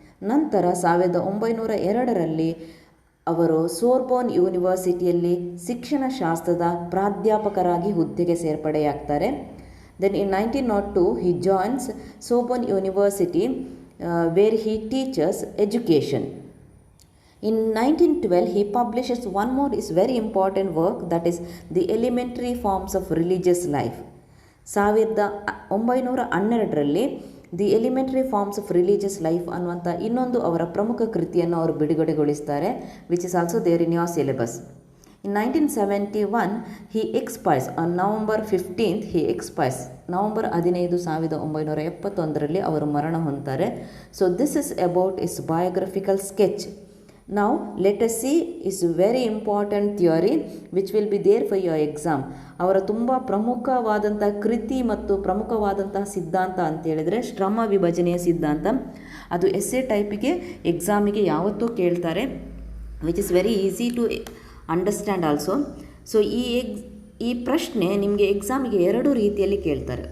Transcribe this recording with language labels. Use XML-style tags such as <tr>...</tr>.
<kn>ನಂತರ 1902ರಲ್ಲಿ ಅವರು ಸೋರ್ಬೋನ್ ಯೂನಿವರ್ಸಿಟಿಯಲ್ಲಿ ಶಿಕ್ಷಣಶಾಸ್ತ್ರದ ಪ್ರಾಧ್ಯಾಪಕರಾಗಿ ಹುದ್ದೆಗೆ ಸೇರ್ಪಡೆಯಾಗ್ತಾರೆ.</kn> <en>Then in 1902 he joins Sorbonne university where he teachers education. In 1912 he publishes one more is very important work, that is the elementary forms of religious life.</en> <kn>1912ರಲ್ಲಿ the elementary forms of religious life ಅನ್ನುವಂಥ ಇನ್ನೊಂದು ಅವರ ಪ್ರಮುಖ ಕೃತಿಯನ್ನು ಅವರು ಬಿಡುಗಡೆಗೊಳಿಸ್ತಾರೆ,</kn> <en>Which is also there in your syllabus. In 1971 he expires on November 15th he expires.</en> <kn>November 15, 1971ರಲ್ಲಿ ಅವರು ಮರಣ ಹೊಂದ್ತಾರೆ.</kn> <en>So this is about is biographical sketch. Now let us see is very important theory which will be there for your exam.</en> <kn>ಅವರ ತುಂಬ ಪ್ರಮುಖವಾದಂಥ ಕೃತಿ ಮತ್ತು ಪ್ರಮುಖವಾದಂತಹ ಸಿದ್ಧಾಂತ ಅಂತೇಳಿದರೆ ಶ್ರಮ ವಿಭಜನೆಯ ಸಿದ್ಧಾಂತ. ಅದು ಎಸ್ಸೆ ಟೈಪಿಗೆ ಎಕ್ಸಾಮಿಗೆ ಯಾವತ್ತೂ ಕೇಳ್ತಾರೆ.</kn> <en>Which is very easy to understand also.</en> <kn>So ಈ ಪ್ರಶ್ನೆ ನಿಮಗೆ ಎಕ್ಸಾಮಿಗೆ ಎರಡು ರೀತಿಯಲ್ಲಿ ಕೇಳ್ತಾರೆ.</kn>